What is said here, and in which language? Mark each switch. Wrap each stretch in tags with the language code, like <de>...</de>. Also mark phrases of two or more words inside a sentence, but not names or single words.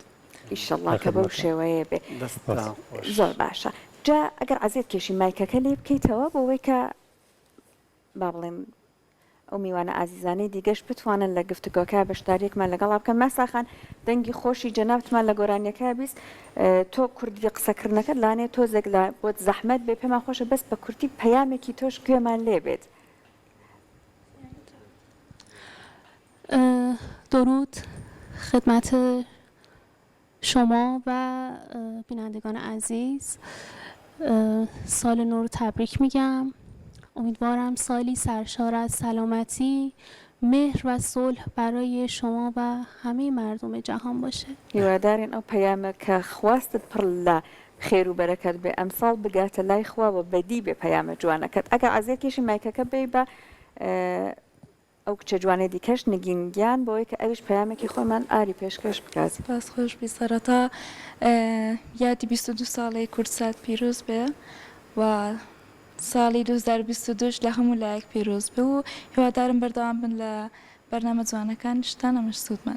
<ckb>ئیشەڵڵا کە بەو شێوەیە بێ زۆر باشە جا ئەگەر عزیز کێشی مایکەکە لێ بکەیتەوە بۆ ئەوەی کە با بڵێم ئەو میوانە ئازیزانەی دیگەش بتوانن لە گفتگۆکە بەشداریەکمان لەگەڵا بکەن مەساخان دەنگی خۆشی جەنابتمان لە گۆرانیەکە بیست تۆ کوردی قسەکردنەکەت لانێ تۆزێک لە بۆت زەحمەت بێ پێمان خۆشە بەس بە کورتی پەیامێکی تۆش گوێمان لێ بێت</ckb> <fa>درود خدمت شما و بینندگان عزیز سال نو رو تبریک میگم امیدوارم سالی سرشار از سلامتی مهر و صلح برای شما و همه مردم جهان باشه</fa> <ckb>هیوادارین ئەو پەیامە کە خواستت پڕ لە خێر و بەرەکەت بێ ئەمساڵ بگاتە لای خواوە بەدی بێ پەیامە جوانەکەت ئەگەر عزیز کێشی مایکەکە بێ بە ئەو کچە جوانێ دیکەش نگینگیان بۆی کە ئەوش پەیامێکی خۆمان ئاری پێشکەش بکات باس خۆش بی سەرەتا یادی 22 ساڵی کورسات پیرۆز بێ و ساڵی 2022 لە هەموو لایەک پیرۆز بێ و هیوادارم بەردەوام بن لە بەرنامە جوانەکان شتانە مەش سوودمان</ckb>